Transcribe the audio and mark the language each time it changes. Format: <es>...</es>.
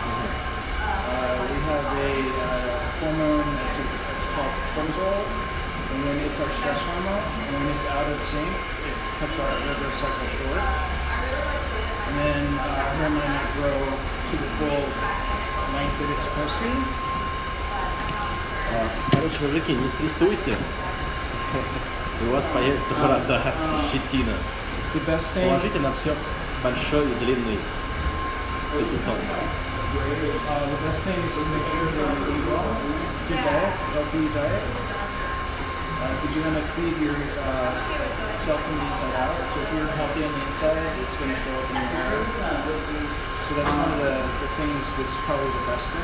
<en>We have a hormone it's called cortisol, and when it's our stress hormone, and when it's out of sync, it cuts our regular cycle short. And then our hair might not grow to the full length that it's supposed to.</en> <ru>Короче, мужики, не стрессуйте. У вас появится борода, щетина.</ru> <en>The best thing,</en> <ru>Положите на все большой и длинный сосисон.</ru> <en>the best thing is to make sure that you eat well, good diet, healthy diet. Because you're going to feed yourself from the inside out. So if you're healthy on the inside, it's going to show up in your hair. So that's one of the things that's probably the best thing.</en>